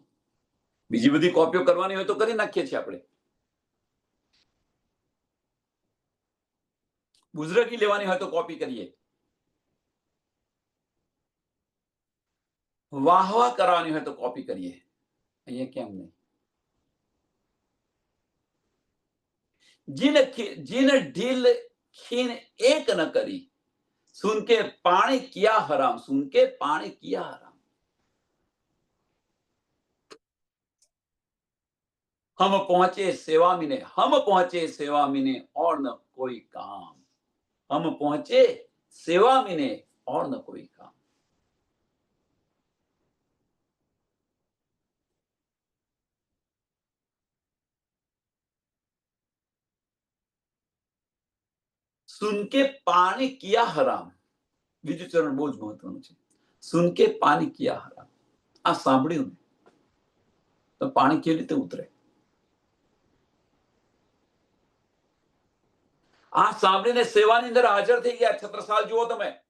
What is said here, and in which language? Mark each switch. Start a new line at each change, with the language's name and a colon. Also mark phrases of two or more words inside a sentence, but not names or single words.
Gujarati: બીજી બધી કોપીઓ કરવાની હોય તો કરી નાખીએ છીએ આપણે. બુઝરગી લેવાની હોય તો કોપી કરીએ. વાહવા કરવાની હોય તો કોપી કરીએ. અહીંયા કેમ નહીં?
Hindi: जिन ढील खीन एक न करी, सुन के पानी किया हराम, सुन के पानी किया हराम. हम पहुंचे सेवा मिने और न कोई काम. हम पहुंचे सेवा मिने और न कोई काम. सुन के पानी किया हराम.
Gujarati: બીજું ચરણ બહુ જ મહત્વનું છે.
Hindi: सुन के पानी किया हराम.
Gujarati: આ સાંભળ્યું તો પાણી કેવી રીતે ઉતરે? આ સાંભળીને સેવાની અંદર હાજર થઈ ગયા. છત્રસાલ જુઓ તમે.